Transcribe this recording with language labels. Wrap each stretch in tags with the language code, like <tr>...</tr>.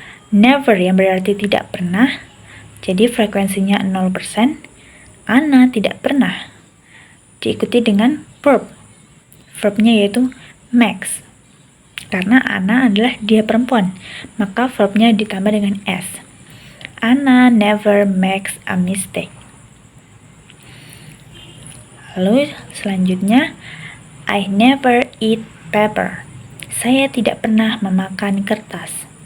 <id>Never yang berarti tidak pernah, jadi frekuensinya 0%. Anna tidak pernah. Diikuti dengan verb. Verbnya yaitu makes. Karena Anna adalah dia perempuan, maka verbnya ditambah dengan s.</id> <en>Anna never makes a mistake.</en> <id>Lalu selanjutnya,</id> <en>I never eat paper.</en> <id>Saya tidak pernah memakan kertas.</id>